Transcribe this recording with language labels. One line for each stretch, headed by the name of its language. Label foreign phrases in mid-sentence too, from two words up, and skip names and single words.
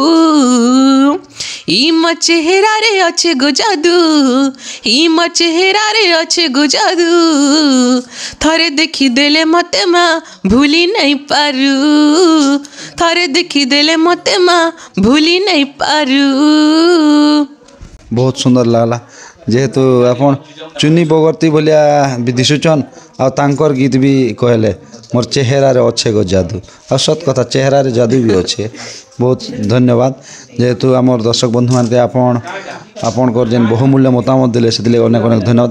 Odia: ଇ ମୋ ଚେହେରାରେ ଅଛେ ଗୋ ଯାଦୁ, ଇ ମୋ ଚେହେରାରେ ଅଛେ ଗୋ ଯାଦୁ, ଥରେ ଦେଖି ଦେଲେ ମତେ ମା ଭୁଲି ନାଇଁ ପାରୁ। ଥରେ ଦେଖି ଦେଲେ ମତେ ମା ଭୁଲି ନାଇଁ ପାରୁ। ବହୁତ ସୁନ୍ଦର ଲାଗଲା, ଯେହେତୁ ଆପଣ ଚୁନି ବଗର୍ତ୍ତି ଭଳିଆ ବି ଦିଶୁଛନ୍ ଆଉ ତାଙ୍କର ଗୀତ ବି କହିଲେ ମୋର୍ ଚେହେରାରେ ଅଛେ ଗୋ ଯାଦୁ। ଆଉ ସତ କଥା, ଚେହେରାରେ ଯାଦୁ ବି ଅଛେ। ବହୁତ ଧନ୍ୟବାଦ, ଯେହେତୁ ଆମର ଦର୍ଶକ ବନ୍ଧୁମାନକେ ଆପଣଙ୍କର ଯେନ୍ ବହୁମୂଲ୍ୟ ମତାମତ ଦେଲେ ସେଥିଲାଗି ଅନେକ ଅନେକ ଧନ୍ୟବାଦ।